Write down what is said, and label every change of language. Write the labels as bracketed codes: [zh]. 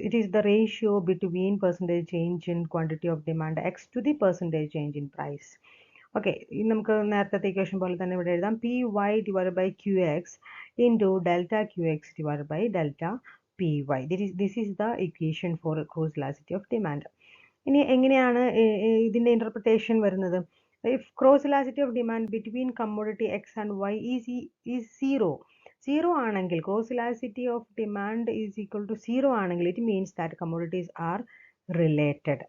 [en] It is the ratio between percentage change in quantity of demand X to the percentage change in price. [ml] Okay, നമുക്ക് നേരത്തെ equation പോലെ തന്നെ ഇവിടെ എഴുതാം. [en] PY divided by QX into delta QX divided by delta PY. This is the equation for cross elasticity of demand. [ml] ഇനി എങ്ങനെയാണ് ഇതിൻ്റെ interpretation വരുന്നത്? [en] If cross elasticity of demand between commodity X and Y is zero [ml] ആണെങ്കിൽ, [en] cross elasticity of demand is equal to 0 ആണെങ്കിൽ, it means that commodities are related.